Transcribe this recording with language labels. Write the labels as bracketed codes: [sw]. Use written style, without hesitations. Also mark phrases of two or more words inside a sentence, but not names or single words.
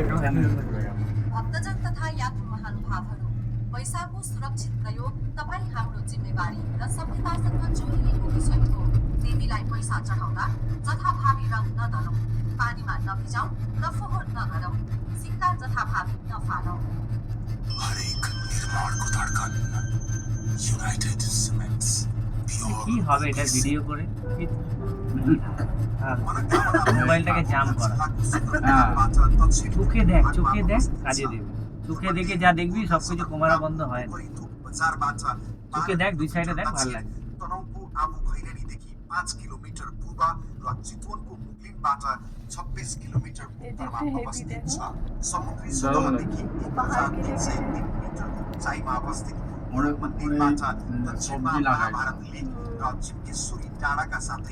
[ne] भक्तजन तथा यात्रु महानुभावहरू पैसाको सुरक्षित प्रयोग तपाईँ हाम्रो जिम्मेवारी र सभ्यतासँग जोडिएको विषय हो। देवीलाई पैसा चढाउँदा जथाभावी रङ नदलौँ, पानीमा नभिजाउँ र फोहोर नगरौँ, सिक्का जथाभावी नफालौँ। हरेक निर्माणको धड्कन युनाइटेड सिमेन्ट्स [bn] কি হবে এটা ভিডিও করে মোবাইলটাকে জাম করা চোখে দেখ কাজে দেবে চোখে দেখে যা দেখবি সবকিছু কোমারা বন্ধ হয় না চোখে দেখ দুই সাইডে দেখ ভালো লাগে [ne] तनहुँको आबु खैरेनीदेखि 5 किलोमिटर पूर्व र चितवनको मुगलिनबाट 26 किलोमिटर उत्तरमा अवस्थित छ। समुद्री सतहदेखि 1303 मिटर उचाइमा अवस्थित मन्दिरबाट दक्षिणमा महाभारत लेक र चिम्केश्वरी डाँडाका साथै